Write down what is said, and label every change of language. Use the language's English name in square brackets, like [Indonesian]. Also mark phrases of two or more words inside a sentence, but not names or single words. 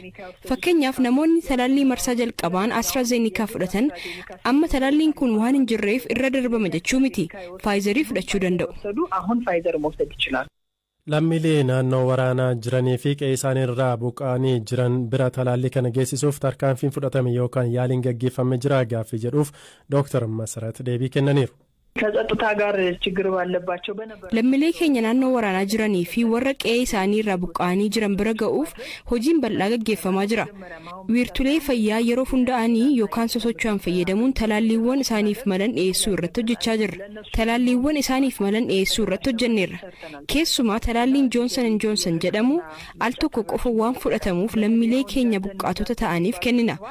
[Oromo] Fakkeenyaaf namoonni talaallii marsaa jalqabaan AstraZeneca fudhatan amma talaalliin kun waan hin jirreef irra darbama jechuu miti. Pfizerii fudhachuu danda'u. Lammiilee naannoo waraanaa jiranii fi qe'ee isaanii irraa buqqa'anii jiran bira talaallii kana geessisuuf tarkaanfiin fudhatame yookaan yaaliin gaggeeffame jira gaaffii jedhuuf Dr. Masarat deebii kennaniiru. [Amharic] ከጸጥታ ጋር ችግር ባለባቸው በነበረ [Oromo] lammiilee keenya naannoo waraanaa jiranii fi warra qe'ee isaanii irraa buqqa'anii jiran bira ga'uuf hojiin bal'aa gaggeeffamaa jira. Wiirtulee fayyaa yeroo hunda'anii yookaan sosocho'an fayyadamuun talaalliiwwan isaaniif malan dhiyeessuu irratti hojjechaa jirra. Talaalliiwwan isaaniif malan dhiyeessuu irratti hojjenneerra. Keessumaa talaalliin Johnson & Johnson jedhamu al tokko qofa waan fudhatamuuf lammiilee keenya buqqaatota ta'aniif kennina.